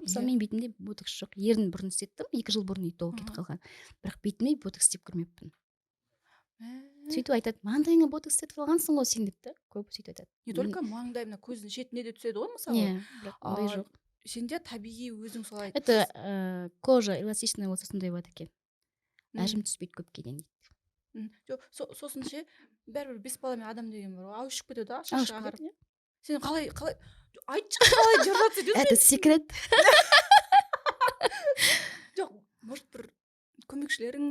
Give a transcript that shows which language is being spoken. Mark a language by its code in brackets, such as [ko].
[kk] Мысалы мен бетімде ботокс жоқ. Ерін бұрын істеттім, 2 жыл бұрын толық кетіп қалған. Бірақ бетіме ботокс істеп көрмеппін. Сөйтіп айтады, маңдайыңа ботокс істетіп алғансың ғой сен деп та. Көп сөйтіп айтады. [ru] Не только [kk] маңдай, мына көздің шетіне де түседі ғой мысалы. Иә, бірақ ондай жоқ. Сенде табиғи өзің солай. [ru] Это кожа эластичная [kk] болса сондай болады екен. Әжім түспейді көпке дейін дейді. Сосын ше, бәрібір 5 баламен адам деген бар. Ауышып кетеді, шашы ағарып. Сен қалай айтшы, қалай держаться етесің? [ru] Это секрет. [kk] Жоқ, может бір көмекшілерің